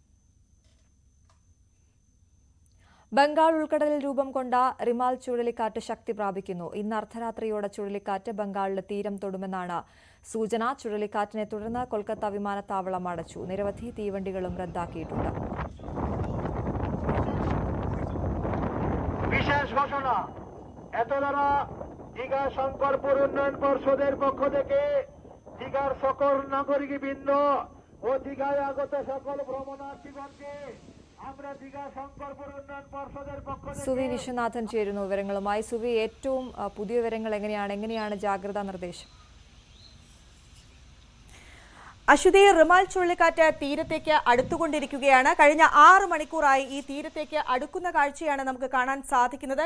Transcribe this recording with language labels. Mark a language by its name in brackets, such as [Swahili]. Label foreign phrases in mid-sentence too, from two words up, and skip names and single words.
[Malayalam] ബംഗാൾ ഉൾക്കടലിൽ രൂപം കൊണ്ട റിമാൽ ചുഴലിക്കാറ്റ് ശക്തി പ്രാപിക്കുന്നു. ഇന്ന് അർദ്ധരാത്രിയോടെ ചുഴലിക്കാറ്റ് ബംഗാളിലെ തീരം തൊടുമെന്നാണ് സൂചന. ചുഴലിക്കാറ്റിനെ തുടർന്ന് കൊൽക്കത്ത വിമാനത്താവളം അടച്ചു. നിരവധി തീവണ്ടികളും റദ്ദാക്കിയിട്ടുണ്ട്. [Bangla] বিশেষ ঘোষণা, এত দ্বারা দীঘা শঙ্করপুর উন্নয়ন পর্ষদের পক্ষ থেকে দীঘার সকল নাগরিকবৃন্দ ও দীঘায় আগত সকল ভ্রমণার্থীগণকে [Malayalam] സുവി വിശ്വനാഥൻ ചേരുന്നു വിവരങ്ങളുമായി. സുവി, ഏറ്റവും പുതിയ വിവരങ്ങൾ എങ്ങനെയാണ് ജാഗ്രതാ നിർദ്ദേശം? അശ്വതി, റിമാൽ ചുഴലിക്കാറ്റ് തീരത്തേക്ക് അടുത്തുകൊണ്ടിരിക്കുകയാണ്. കഴിഞ്ഞ 6 മണിക്കൂറായി ഈ തീരത്തേക്ക് അടുക്കുന്ന കാഴ്ചയാണ് നമുക്ക് കാണാൻ സാധിക്കുന്നത്.